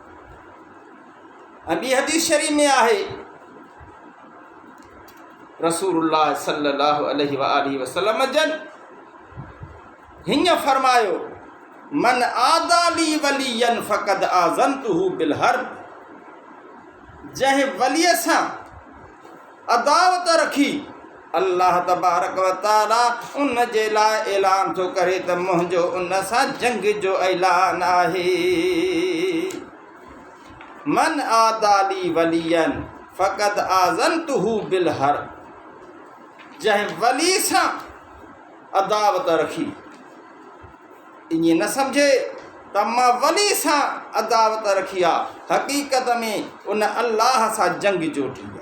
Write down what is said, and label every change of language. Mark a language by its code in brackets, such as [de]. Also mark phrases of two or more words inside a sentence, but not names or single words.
[sd] ऐं ॿी हदीस शरीफ़ में आहे रसूलुल्लाह [ar] صلى الله عليه وسلم [sd] जन हीअं फरमायो, [ar] من عادى وليا فقد آذنته بالحرب, [sd] जंहिं वलीअ सां अदावत रखी [ar] الله تبارك وتعالى [sd] उन जे लाइ ऐलान थो करे त मुंहिंजो उन सां जंग जो ऐलान आहे। [ar] من عادى وليا فقد آذنته بالحرب, [sd] जंहिं वली सां अदावत रखी, ईअं न सम्झे त मां वली सां अदावत रखी आहे, हक़ीक़त में उन अल्लाह सां जंग जोटी आहे।